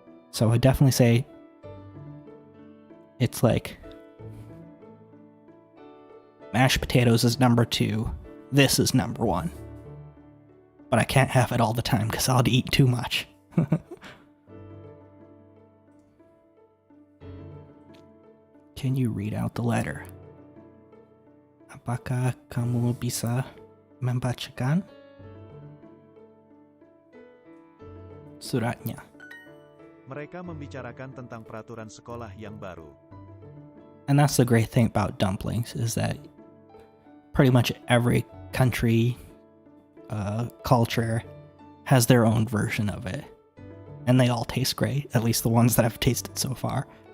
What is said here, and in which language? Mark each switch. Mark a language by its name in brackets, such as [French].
[English] So I definitely say it's like mashed potatoes is number 2, this is number 1. But I can't have it all the time because I'll eat too much. Can you read out the letter? [Indonesian] Apakah kamu bisa membacakan suratnya? Mereka membicarakan tentang peraturan sekolah yang baru. [English] And that's the great thing about dumplings, is that pretty much every country, culture has their own version of it, and they all taste great, at least the ones that I've tasted so far.